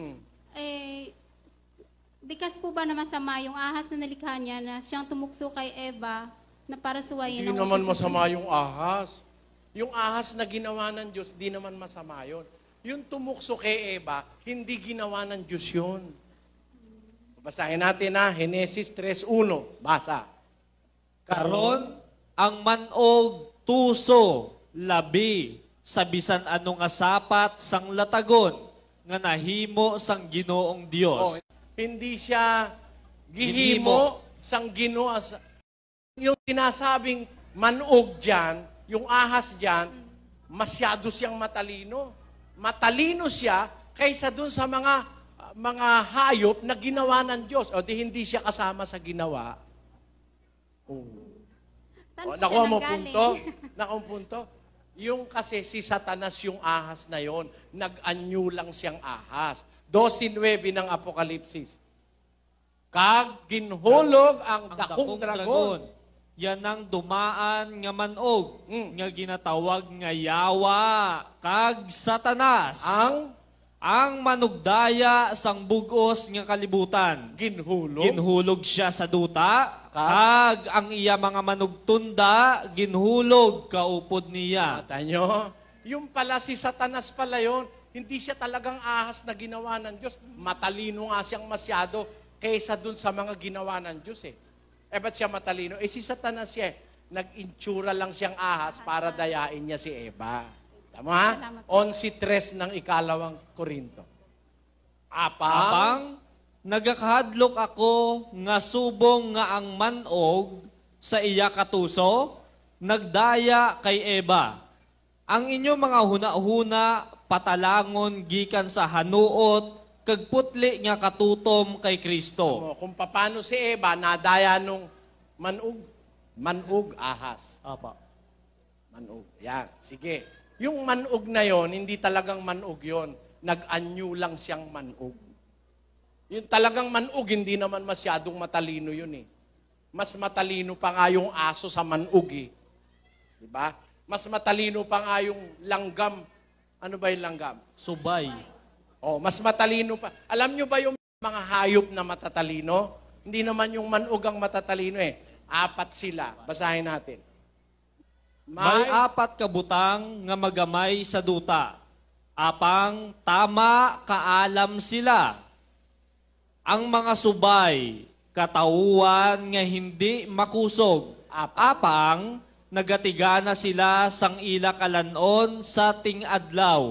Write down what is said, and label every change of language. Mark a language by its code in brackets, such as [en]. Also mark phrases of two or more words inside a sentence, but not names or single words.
[tl] Dikas po ba na masama yung ahas na nilikha niya na siyang tumukso kay Eva na para suwayin Hindi ang naman utos ng masama yung ahas. Yung ahas na ginawa ng Diyos, di naman masama yun. Yung tumukso kay Eva, hindi ginawa ng Diyos yun. Basahin natin na, Genesis 3:1. Basa. [hil] Karon ang manog, tuso, labi, sa bisan ano nga sapat sang latagon, nga nahimo sang Ginoong Dios. Hindi siya gihimo sang Ginoo. [tl] Yung sinasabing manog dyan, yung ahas dyan, masyado siyang matalino. Matalino siya kaysa dun sa mga hayop na ginawa ng Diyos. O di hindi siya kasama sa ginawa. Saan po Nakuha siya mo nanggaling? punto? Nakuha mo punto? Yung kasi si Satanas yung ahas na yon, nag-anyo lang siyang ahas. 12:9 ng Apokalipsis. [hil] Kag ginhulog ang dakong dragon. yan ang dumaan nga manog, nga ginatawag nga yawa, kag satanas. Ang manugdaya sang bugos nga kalibutan. Ginhulog siya sa duta, kag ang iya mga manugtunda, ginhulog kaupod niya. [tl] Mata nyo? Yung pala si Satanas pala yun. Hindi siya talagang ahas na ginawa ng Diyos. Matalino nga siyang masyado kaysa dun sa mga ginawa ng Diyos eh. Ba't siya matalino? Si Satanas siya nag-insura lang siyang ahas para dayain niya si Eva. Tama? 11:3 ng 2 Korinto. [hil] Apang nagakahadlok ako nga subong nga ang manog sa iya katuso, nagdaya kay Eva. Ang inyo mga huna-huna patalangon gikan sa hanuot kag putli nga katutom kay Kristo. [tl] Kung paano si Eva nadaya nung manug ahas. Apa. Manug. Yan. Sige. Yung manug na yon, hindi talagang manug yon. Nag-anyo lang siyang manug. Yung talagang manug, hindi naman masyadong matalino yun eh. Mas matalino pa nga yung aso sa manug eh. Diba? Mas matalino pa nga yung langgam. Ano ba yung langgam? Subay. Mas matalino pa. Alam nyo ba yung mga hayop na matatalino? Hindi naman yung manug ang matatalino eh. 4 sila. Basahin natin. [hil] May 4 kabutang nga magamay sa duta. Apang tama kaalam sila. Ang mga subay, katauhan nga hindi makusog. Apang nagatigana sila sang ila kalanon sa ting-adlaw.